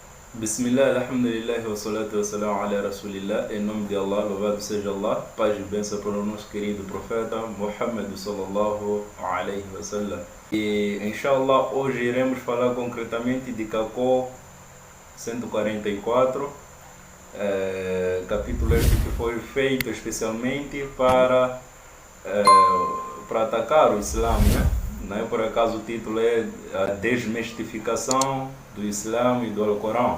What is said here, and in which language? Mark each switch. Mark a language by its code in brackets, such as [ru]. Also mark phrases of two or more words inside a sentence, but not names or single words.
[ar] بسم الله، الحمد لله، والصلاة والسلام على رسول الله. [pt] Em nome de Allah, louvado seja Allah, paz e bênção para o nosso querido profeta Muhammad [ar] صلى الله عليه وسلم. [pt] E inshallah, hoje iremos falar concretamente de Cacó 144, capítulo este que foi feito especialmente para atacar o Islã, né? Não é por acaso o título é a desmistificação do Islã e do Alcorão.